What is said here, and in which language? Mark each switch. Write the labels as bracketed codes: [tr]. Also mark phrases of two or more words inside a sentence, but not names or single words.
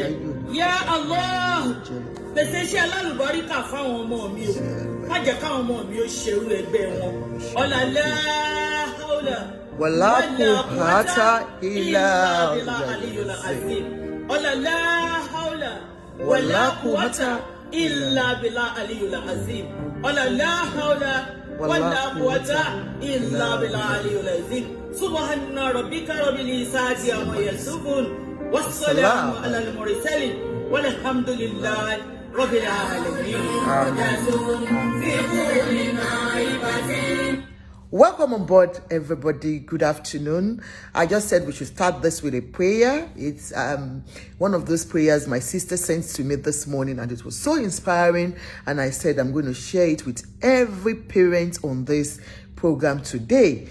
[yo] Yá Allah, pèsè iṣẹ́ alálùbáríkà fáwọn ọmọ mi o. Má jẹ́ káwọn ọmọ mi ó ṣerú ẹgbẹ́ wọn. [ar] ولا حول. ولا قوة إلا بالله ولا حول. ولا قوة إلا بالله العلي العظيم. ولا حول. ولا قوة إلا بالعلي العظيم سبحان ربك رب العزة عما يصفون والسلام على المرسلين والحمد لله رب العالمين. [en] Welcome on board, everybody. Good afternoon. I just said we should start this with a prayer. It's one of those prayers my sister sent to me this morning, and it was so inspiring. And I said I'm going to share it with every parent on this program today.